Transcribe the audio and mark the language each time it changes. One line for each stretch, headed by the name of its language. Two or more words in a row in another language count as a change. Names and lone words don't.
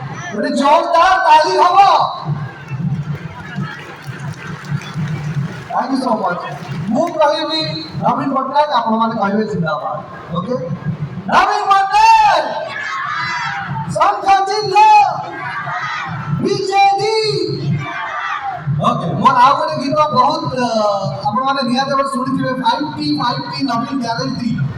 Odia: ଗୋଟେ ଜୋରଦାର ତାଳି ହବ।
English: Thank you so much.
Odia: ମୁଁ କହିବି ନବୀନ ପଟ୍ଟନାୟକ, ଆପଣମାନେ କହିବେ ଜିନ୍ଦାବାଦ। ଓକେ, ନବୀନ ପଟ୍ଟନାୟକ ଶଙ୍ଖ ଚିହ୍ନ ବିଜେଡି। ଓକେ, ମୋର ଆଉ ଗୋଟେ ଗୀତ ବହୁତ ଆପଣ ମାନେ ନିହାତି ବଡ଼ ଶୁଣିଥିବେ 5T ନବୀନ ଗ୍ୟାରେଣ୍ଟି।